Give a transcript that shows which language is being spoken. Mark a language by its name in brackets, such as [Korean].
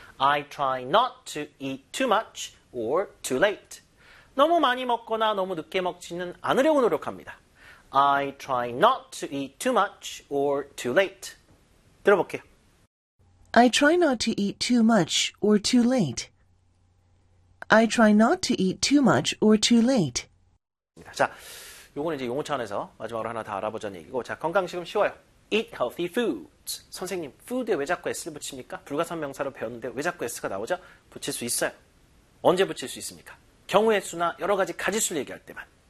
[English] I try not to eat too much or too late. [Korean] 너무 많이 먹거나 너무 늦게 먹지는 않으려고 노력합니다. [English] I try not to eat too much or too late. [Korean] 들어볼게요. [English] I try not to eat too much or too late. I try not to eat too much or too late. [Korean] 자, 요거는 이제 용어 차원에서 마지막으로 하나 더 알아보자는 얘기고 자, 건강식은 쉬워요. [English] Eat healthy foods. [Korean] 선생님, food에 왜 자꾸 S를 붙입니까? 불가사 명사로 배웠는데 왜 자꾸 S가 나오죠? 붙일 수 있어요. 언제 붙일 수 있습니까? 경우의 수나 여러 가지 가짓수를 얘기할 때만.